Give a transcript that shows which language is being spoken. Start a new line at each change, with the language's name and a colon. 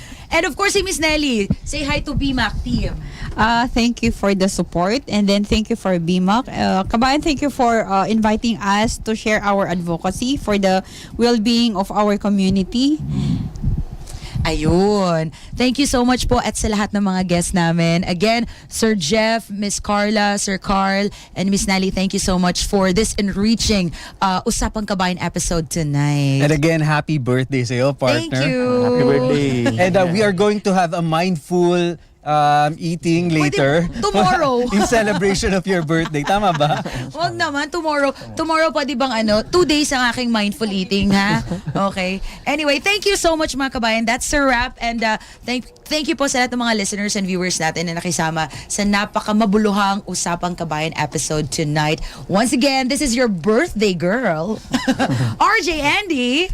English: And of course, si Miss Nelly. Say hi to BMAC team. Thank you for the support, and then thank you for BMAC. Qabayan, thank you for inviting us to share our advocacy for the well-being of our community.
Filipino: Ayun.
English: Thank you so much
Filipino: po at sa lahat ng mga guests namin.
English: Again, Sir Jeff, Miss Carla, Sir Carl, and Miss Nelly, thank you so much for this enriching Usapang Qabayan episode tonight. And again, happy birthday
Filipino: sa iyo,
English: partner. Thank you. Happy birthday. And we are going to have a mindful eating later.
Filipino: Pwede, tomorrow.
English: In celebration of your birthday.
Filipino: Tama ba? Wag naman,
English: tomorrow. Tomorrow
Filipino: pwede bang 2 days ang aking
English: mindful eating, ha? Okay. Anyway, thank you so much mga kabayan. That's a wrap. And thank you
Filipino: po sa lahat ng mga listeners and viewers natin na nakisama sa napakamabuluhang Usapang Kabayan episode tonight.
English: Once again, this is your birthday girl, RJ Andy.